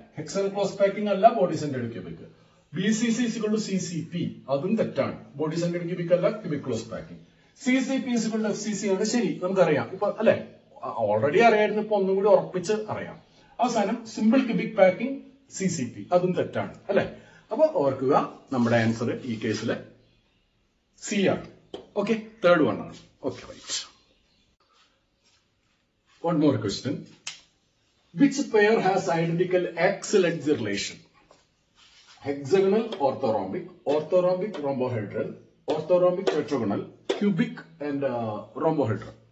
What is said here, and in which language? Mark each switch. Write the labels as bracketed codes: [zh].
[ml] Hexagonal close packing അല്ല body centred cubic. BCC CCP അതും തെറ്റാണ്. ബോഡി സെന്റേർഡ് ക്യൂബിക് അല്ല cubic close packing. CCP FCC ആണ് ശരി, നമുക്കറിയാം. ഇപ്പൊ അല്ലെ, ഓൾറെഡി അറിയായിരുന്നു, ഇപ്പൊ ഒന്നും കൂടി ഉറപ്പിച്ച് അറിയാം. അവസാനം സിമ്പിൾ ക്യൂബിക് പാക്കിംഗ് CCP അതും തെറ്റാണ്, അല്ലെ? അപ്പൊ ഓർക്കുക, നമ്മുടെ ആൻസർ ഈ കേസിൽ C ആണ്. ഓക്കെ, 3rd one ആണ്. Okay, right. [en] One more question. Which pair has identical x-legs relation? Hexagonal orthorhombic, orthorhombic rhombohedral, orthorhombic tetragonal, cubic and rhombohedral.